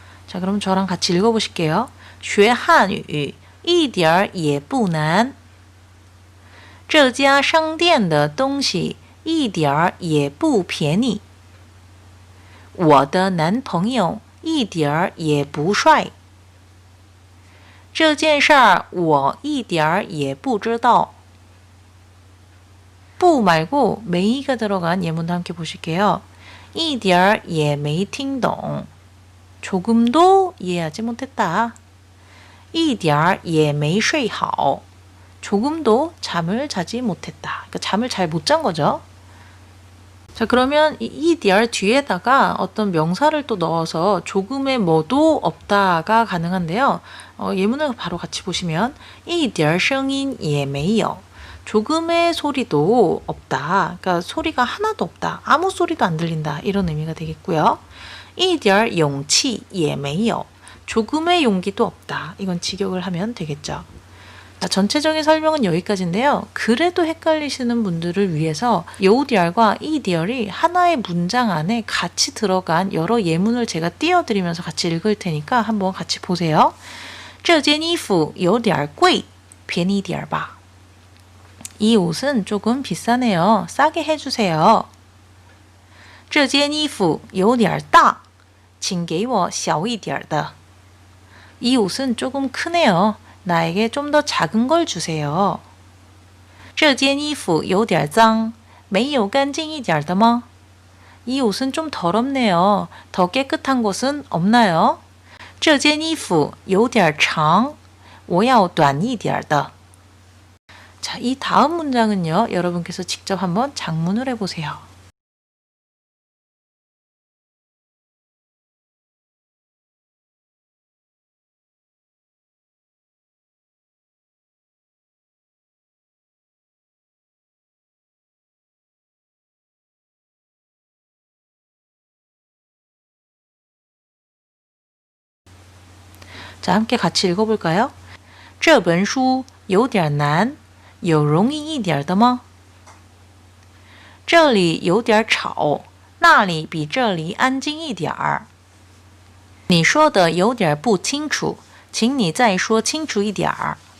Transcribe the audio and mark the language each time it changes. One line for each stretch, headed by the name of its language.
Korean: 자, 그럼 저랑 같이 읽어보실게요.
Chinese: 学汉语一点儿也不难。这家商店的东西一点儿也不便宜。我的男朋友一点儿也不帅。这件事儿我一点儿也不知道。
Korean: 不 말고 메이가 들어간 예문도 함께 보실게요.
Chinese: 一点儿也没听懂.
Korean: 조금도 이해하지 못했다.
Chinese: 一点儿也没睡好.
Korean: 조금도 잠을 자지 못했다. 그러니까 잠을 잘 못 잔 거죠. 자, 그러면 이 디얼 뒤에다가 어떤 명사를 또 넣어서 조금의 뭐도 없다가 가능한데요. 예문을 바로 같이 보시면
Chinese: 一点声音也没有.
Korean: 조금의 소리도 없다. 그러니까 소리가 하나도 없다. 아무 소리도 안 들린다. 이런 의미가 되겠고요.
Chinese: 一点勇气也没有.
Korean: 조금의 용기도 없다. 이건 직역을 하면 되겠죠. 자, 전체적인 설명은 여기까지인데요. 그래도 헷갈리시는 분들을 위해서 요디얼과 이디얼이 하나의 문장 안에 같이 들어간 여러 예문을 제가 띄워드리면서 같이 읽을 테니까 한번 같이 보세요.
Chinese: 这件衣服有点贵,便宜点吧.
Korean: 이 옷은 조금 비싸네요. 싸게 해주세요.
Chinese: 这件衣服有点大,请给我小一点的.
Korean: 이 옷은 조금 크네요. 나에게 좀 더 작은 걸 주세요.
Chinese: 这件衣服有点脏,没有干净一点的吗?
Korean: 이 옷은 좀 더럽네요. 더 깨끗한 곳은 없나요?
Chinese: 这件衣服有点长,我要短一点的.
Korean: 자, 이 다음 문장은요. 여러분께서 직접 한번 작문을 해보세요. 자, 함께 같이 읽어볼까요?
Chinese: 这本书有点难，有容易一点的吗？这里有点吵，那里比这里安静一点儿。你说的有点不清楚，请你再说清楚一点儿。